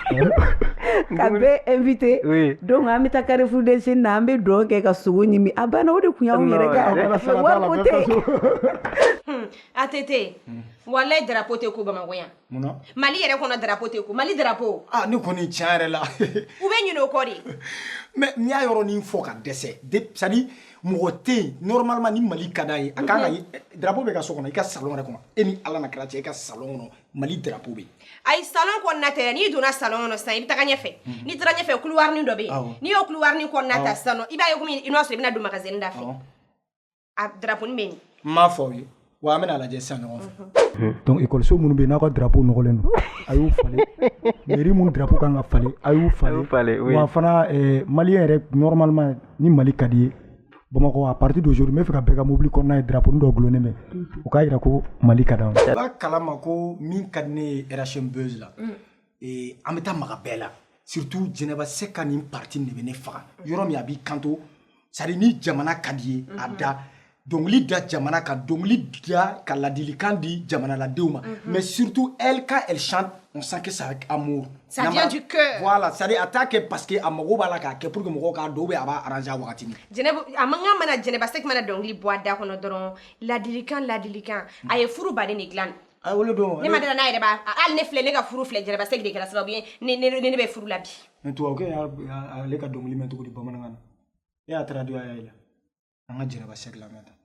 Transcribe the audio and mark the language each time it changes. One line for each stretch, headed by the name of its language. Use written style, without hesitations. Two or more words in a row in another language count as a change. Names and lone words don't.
Bambara: Ka bɛɛ invité donc an bɛ taa Carrefour des Jeunes na an bɛ dɔn kɛ ka sogo ɲimi a banna o de tun y'anw yɛrɛ kɛ wari ko tɛ. ATT walayi drapeau tɛ ko Bamakɔ yan. Munna? Mali yɛrɛ kɔnɔ drapeau tɛ ko Mali drapeau. Ne kɔni tiɲɛ yɛrɛ la. U bɛ ɲinɛ o kɔ de. Mais n'i y'a yɔrɔnin fɔ ka dɛsɛ
French: c'est à dire
Bambara: mɔgɔ tɛ yen normalement ni Mali ka d'a ye a kan ka drapeau bɛ ka so kɔnɔ i ka salon yɛrɛ kɔnɔ e ni Ala na kira cɛ i ka salon kɔnɔ Mali drapeau bɛ yen. Ayi salon kɔnɔna tɛ n'i donna salon kɔnɔ sisan i bɛ taga ɲɛfɛ n'i taara ɲɛfɛ couloir dɔ bɛ yen n'i y'o couloir kɔnɔna ta sisan i b'a ye komi i n'a sɔrɔ i bɛna don magasin da fɛ a drapeau bɛ yen. N m'a fɔ aw ye wa an bɛna lajɛ sisan ɲɔgɔn fɛ. Donc école minnu bɛ yen n'a ka drapeau nɔgɔlen don a y'u falen mairie minnu drapeau kan ka falen a y'u falen wa fana maliyɛn yɛrɛ normalement ni Mali ka di ye Bamakɔ
French: à partir d'aujourd'hui
Bambara: n bɛ fɛ ka bɛɛ ka mobili kɔnɔna ye drapeau dɔ gulonnen bɛ o k'a jira ko Mali ka d'anw ye. I b'a kalama ko min ka di ne ye RHM Buzz la an bɛ taa maga bɛɛ la surtout Jɛnɛba Sɛki nin parti de bɛ ne faga yɔrɔ min a b'i kanto
French: c'est à dire
Bambara: ni jamana ka di ye a da dɔnkili da jamana kan dɔnkili da ka ladilikan di jamanaladenw ma
French: mais surtout elle quand elle chante on sent que c'est avec amour. Ça vient du cœur. Voilà, c'est-à-dire
Bambara: a t'a kɛ
French: parce que
Bambara: a mago b'a la k'a kɛ
French: pour que
Bambara: mɔgɔw k'a dɔn
French: ou bien
Bambara: a b'a arranger a wagati min. A man kan mana Jɛnɛba Sɛki mana dɔnkili bɔ a da kɔnɔ dɔrɔn ladilikan a ye furu baden de dilan. Wolo don. Ne ma dala n'a yɛrɛ b'a hali ne filɛ ne ka furu filɛ Jɛnɛba Sɛki de kɛra sababu ye ne bɛ furu la bi. Mais tubabukɛ y'ale ka dɔnkili mɛn cogo di bamanankan na e y'a traduit a y'a an ka Jɛnɛba Sɛki lamɛn ta.